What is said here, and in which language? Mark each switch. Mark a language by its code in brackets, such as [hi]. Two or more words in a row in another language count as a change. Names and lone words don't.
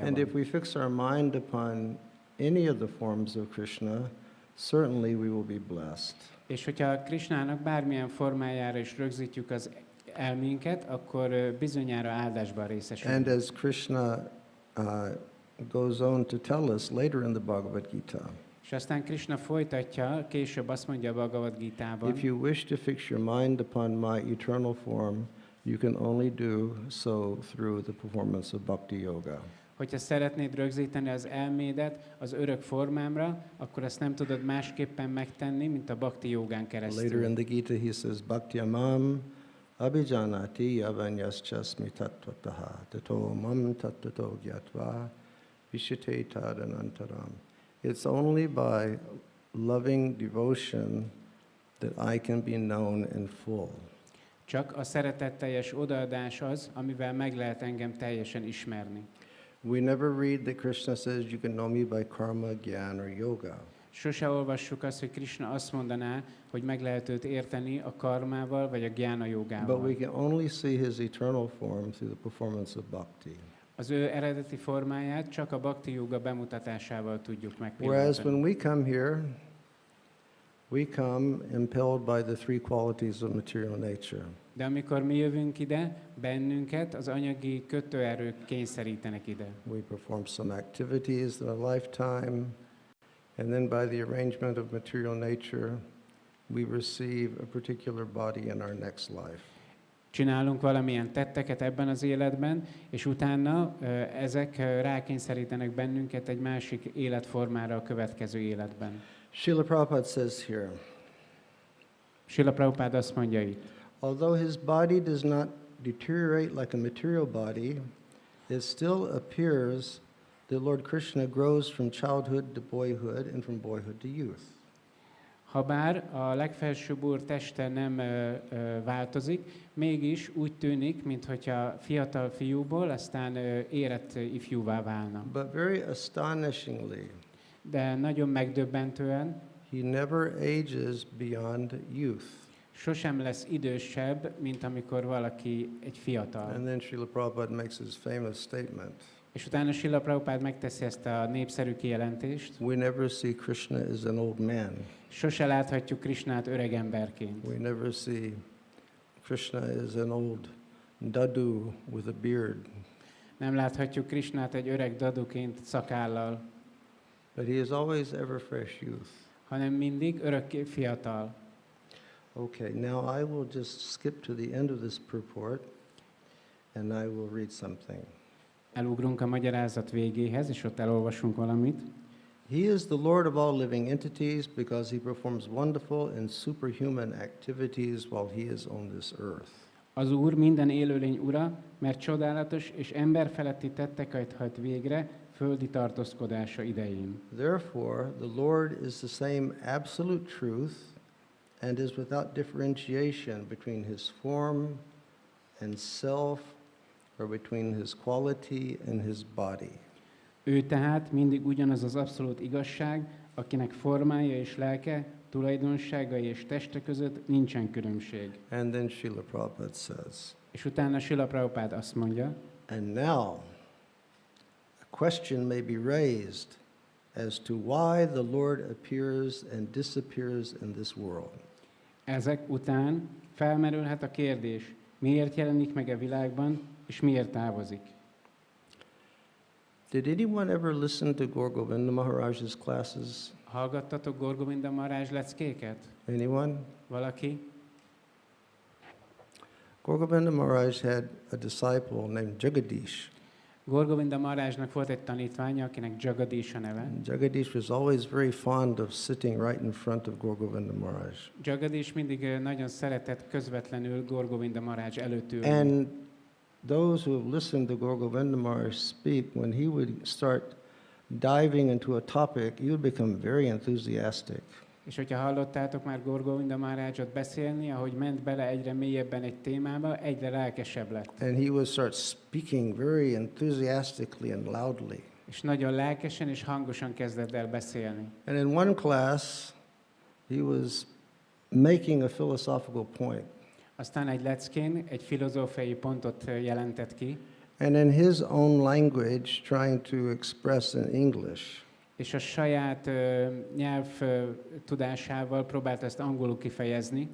[en] And [hu] van. [en] if we fix our mind upon any of the forms of Krishna, certainly we will be blessed. [hu] És hogyha Krishnának bármilyen formájára is rögzítjük az elménket, akkor bizonyára áldásban részesülünk. [en] And as Krishna goes on to tell us later in the Bhagavad Gita, [hu] És aztán Krishna folytatja, később azt mondja a Bhagavad Gitában, [en] if you wish to fix your mind upon my eternal form, you can only do so through the performance of Bhakti Yoga. [hu] hogyha szeretnéd rögzíteni az elmédet az örök formámra, akkor ezt nem tudod másképpen megtenni, mint a Bhakti jogán keresztül. [en] Later in the Gita he says, [sa] भक्ति अमम् अभिजानाति यावान्यश्चास्मि तत्त्वतः ततो मां तत्ततो ज्ञात्वा विशिते तदनन्तरम्. [en] It's only by loving devotion that I can be known in full. [hu] Csak a szeretetteljes odaadás az, amivel meg lehet engem teljesen ismerni. [en] We never read that Krishna says you can know me by karma, gyan or yoga. [hu] Sose olvassuk azt, hogy Krishna azt mondaná, hogy meg lehet őt érteni a karmával vagy a gyána [en] But [hu] jogával. [en] we can only see his eternal form through the performance of bhakti. [hu] Az ő eredeti formáját csak a Bhakti joga bemutatásával tudjuk [en] Whereas when [hu] megpillantani. [en] we come here, we come impelled by the three qualities of material nature. [hu] De amikor mi jövünk ide, bennünket az anyagi kötőerők kényszerítenek ide. [en] We perform some activities in a lifetime, and then by the arrangement of material nature, we receive a particular body in our next life. [hu] Csinálunk valamilyen tetteket ebben az életben, és utána ezek rákényszerítenek bennünket egy másik életformára a következő életben. [en] Srila Prabhupada says here, [hu] Srila Prabhupada azt mondja itt, [en] although his body does not deteriorate like a material body, it still appears that Lord Krishna grows from childhood to boyhood and from boyhood to youth. [hu] habár a legfelsőbb úr teste nem változik, mégis úgy tűnik, mintha fiatal fiúból aztán érett ifjúvá válna. [en] But very astonishingly, [hu] De nagyon megdöbbentően [en] he never ages beyond youth. [hu] sosem lesz idősebb, mint amikor valaki egy fiatal. [en] And then Srila Prabhupada makes his famous statement. [hu] És utána Srila Prabhupada megteszi ezt a népszerű kijelentést. [en] We never see Krishna as an old man. [hu] Sose láthatjuk Krishnát öreg emberként. [en] We never see Krishna as an old dadu with a beard. [hu] Nem láthatjuk Krishnát egy öreg daduként szakállal, [en] But he is always ever fresh youth. [hu] hanem mindig örökké fiatal. [en] Okay, now I will just skip to the end of this purport and I will read something. [hu] Elugrunk a magyarázat végéhez, és ott elolvasunk valamit. [en] He is the Lord of all living entities because he performs wonderful and superhuman activities while he is on this earth. [hu] Az Úr minden élőlény ura, mert csodálatos és emberfeletti tetteket hajt végre földi tartózkodása idején. [en] Therefore, the Lord is the same absolute truth and is without differentiation between his form and self or between his quality and his body. [hu] Ő tehát mindig ugyanaz az abszolút igazság, akinek formája és lelke, tulajdonságai és teste között nincsen különbség. [en] And then Srila Prabhupada says, [hu] És utána Srila Prabhupada azt mondja, [en] and now a question may be raised as to why the Lord appears and disappears in this world. [hu] ezek után felmerülhet a kérdés, miért jelenik meg a világban, és miért távozik. [en] Did anyone ever listen to Gaur Govinda Maharaj's classes? [hu] Hallgattatok Gaur Govinda Maharaj leckéket? [en] Anyone? [hu] Valaki? [en] Gaur Govinda Maharaj had a disciple named Jagadish. [hu] Gaur Govinda Maharajnak volt egy tanítványa, akinek Jagadish a neve. [en] Jagadish was always very fond of sitting right in front of Gaur Govinda Maharaj. [hu] Jagadish mindig nagyon szeretett közvetlenül Gaur Govinda Maharaj előtt ülni. [en] And those who have listened to Gaur Govinda Maharaj speak, when he would start diving into a topic, he would become very enthusiastic. [hu] És hogyha hallottátok már Gaur Govinda Maharajot beszélni, ahogy ment bele egyre mélyebben egy témába, egyre lelkesebb lett. [en] And he would start speaking very enthusiastically and loudly. [hu] És nagyon lelkesen és hangosan kezdett el beszélni. [en] And in one class, he was making a philosophical point. [hu] Aztán egy leckén egy filozófiai pontot jelentett ki, [en] And in his own language, trying to express in English. [hu] és a saját nyelv tudásával próbált ezt angolul kifejezni.